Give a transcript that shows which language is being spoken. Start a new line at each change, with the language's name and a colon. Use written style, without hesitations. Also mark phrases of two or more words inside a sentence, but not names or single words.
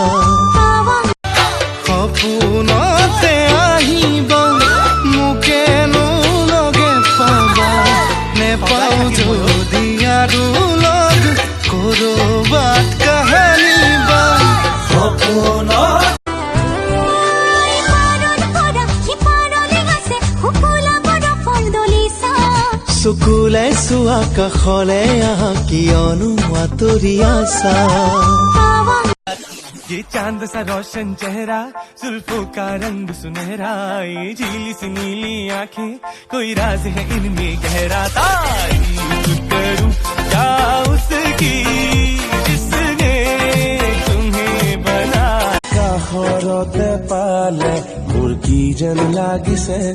Assamese: সপোনতে আহিবা মোকেনো লগে পাবা নেপাওঁ যদি আৰু লগ কৰবাত কাহানি বা সপোনত চকুলে চোৱা কাষলে আহা কিয়নো আঁতৰি আছা
Hindi: ये चांद सा रोशन चेहरा जुल्फों का रंग सुनहरा ये झीली सी नीली आंखें कोई राज है इनमें गहरा तारीफ करूं क्या उसकी जिसने तुम्हें बना
Assamese: কাষৰতে পালে মোৰ কি যেন লাগিছে